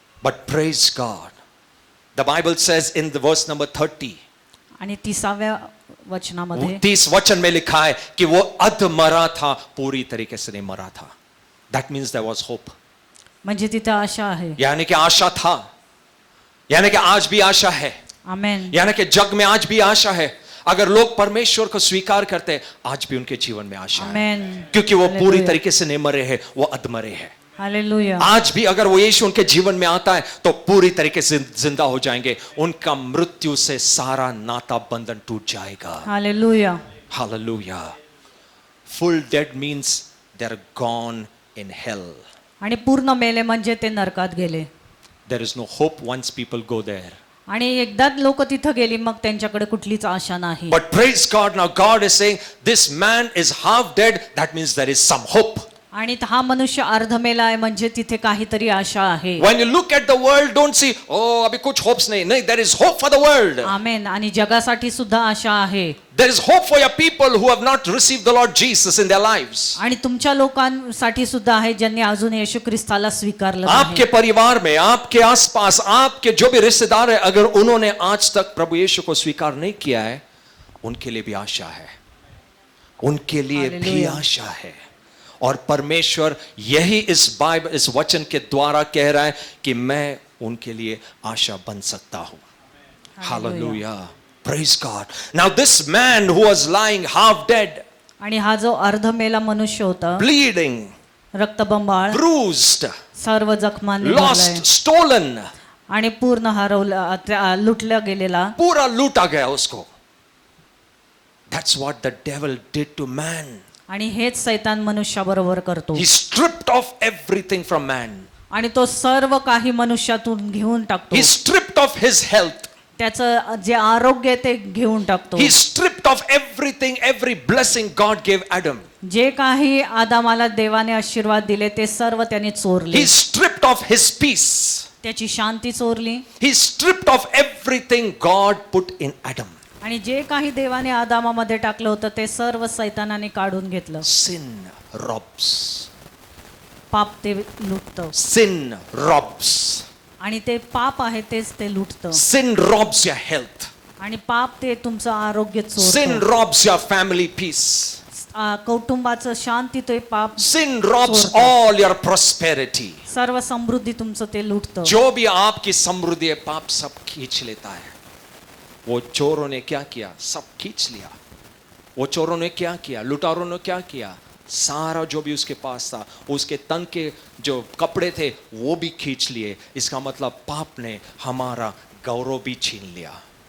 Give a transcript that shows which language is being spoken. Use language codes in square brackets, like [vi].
[en] But praise God. The Bible says in the verse number 30, [mr] आणि 30व्या वचनामध्ये [hi] 30 वचन में लिखा है कि वो अध मरा था, पूरी तरीके से नहीं मरा था. [en] That means there was hope. [mr] म्हणजे तिथे आशा आहे. [hi] यानी कि आशा था, यानी कि आज भी आशा है, आमेन. यानी कि जग में आज भी आशा है. अगर लोग परमेश्वर को स्वीकार करते हैं, आज भी उनके जीवन में आशा है, आमेन. क्योंकि वो पूरी हालेलुया. तरीके से नहीं मरे हैं, वो अधमरे हैं. हालेलुया. आज भी अगर वो यीशु उनके जीवन में आता है तो पूरी तरीके से जिंदा हो जाएंगे. उनका मृत्यु से सारा नाता बंधन टूट जाएगा. Hallelujah. Hallelujah. [en] Full dead means they're gone in hell. [mr] आणि पूर्ण मेले म्हणजे ते नरकात गेले. [en] There is no hope once people go there. [mr] आणि एकदा लोक तिथं गेली मग त्यांच्याकडे कुठलीच आशा नाही. [en] But praise God, now God is saying this man is half dead. That means there is some hope. [mr] आणि हा मनुष्य अर्धमेला आहे म्हणजे तिथे काहीतरी आशा आहे. [en] When you look at the world, don't see, oh, [hi] अभी कुछ hopes नहीं. नहीं, [en] there is hope for the world. Amen. [mr] आणि जगासाठी सुद्धा आशा आहे. [en] There is hope for your people who have not received the Lord Jesus in their lives. [mr] आणि तुमच्या लोकांसाठी सुद्धा आहे ज्यांनी अजून येशू ख्रिस्ताला स्वीकारलं [hi] आपके [mr] नाही. [hi] परिवार में, आपके आसपास, आपके जो भी रिश्तेदार है, अगर उन्होंने आज तक प्रभु यीशु को स्वीकार नहीं किया है, उनके लिए भी आशा है. उनके लिए भी हालेलुया. आशा है. और परमेश्वर यही इस बाइबल, इस वचन के द्वारा कह रहा है कि मैं उनके लिए आशा बन सकता हूं. [en] Hallelujah. Praise God. Now this man who was lying half dead, [mr] आणि हा जो अर्धमेला मनुष्य होता, [en] bleeding, [mr] रक्तबंबाळ, [en] bruised, [mr] सर्व जखमांनी भरलाय [en] lost, stolen, [mr] आणि पूर्ण हरवला, लुटला गेलेला. [hi] पूरा लूटा गया उसको. [en] That's what the devil did to man. [mr] आणि हेच सैतान मनुष्याबरोबर करतो. [en] He stripped off everything from man. [mr] आणि तो सर्व काही मनुष्यातून घेऊन टाकतो. [en] He stripped off his health. [mr] त्याचं जे आरोग्य ते घेऊन टाकतो. [en] He stripped off everything, every blessing God gave Adam. [mr] जे काही आदामाला देवाने आशीर्वाद दिले ते सर्व त्याने चोरले. [en] He stripped off his peace. [mr] त्याची शांती चोरली. [en] He stripped off everything God put in Adam. [mr] आणि जे काही देवाने आदामामध्ये टाकलं होतं ते सर्व सैतानाने काढून घेतलं. [en] Sin robs. [mr] पाप ते लुटतं. [en] Sin robs. [mr] आणि ते पाप आहे तेच ते लुटतं. [en] Sin robs your health. [mr] आणि पाप ते तुमचं आरोग्य [en] Sin [mr] चोरतं. [en] robs your family peace. [mr] कौटुंबाचं शांती ते पाप [en] Sin robs [mr] चोरतं. [en] all your prosperity. [mr] सर्व समृद्धी तुमचं ते लुटतं. [hi] जो भी आपकी समृद्धि है पाप सब खींच लेता है. वो चोरों ने क्या किया? सब खींच लिया. वो चोरों ने क्या किया? लुटारों ने क्या किया? सारा जो भी उसके पास था, उसके तन के जो कपड़े थे वो भी खींच लिए. इसका मतलब पाप ने हमारा गौरव भी छीन लिया.